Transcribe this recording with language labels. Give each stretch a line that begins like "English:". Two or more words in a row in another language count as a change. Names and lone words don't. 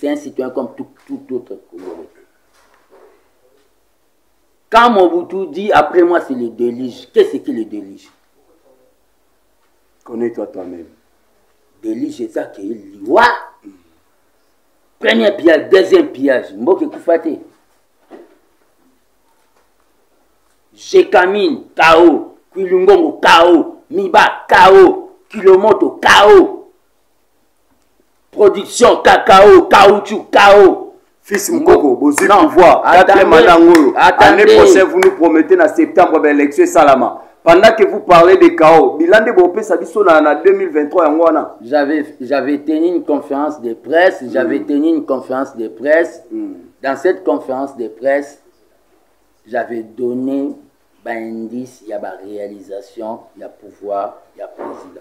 French: C'est un citoyen comme tout autre Congolais. Quand Mobutu dit après moi c'est le délige, qu'est-ce que le délige? Connais-toi toi-même. Délige, c'est ça qui est loi. Premier pillage, deuxième pillage. Mboke Koufate. Jekamine, KO. Kwilungongo, KO. Miba, KO. Kilomoto, KO. Production, cacao, caoutchouc, KO. Fils Mukoko, vous avez pouvoir. L'année prochaine, vous nous promettez en septembre l'élection Salama. Pendant que vous parlez de chaos, bilan de Bopé Sabiso en 2023, j'avais tenu une conférence de presse. Dans cette conférence de presse, j'avais donné un indice, il y a la réalisation, il y a pouvoir, il y a président.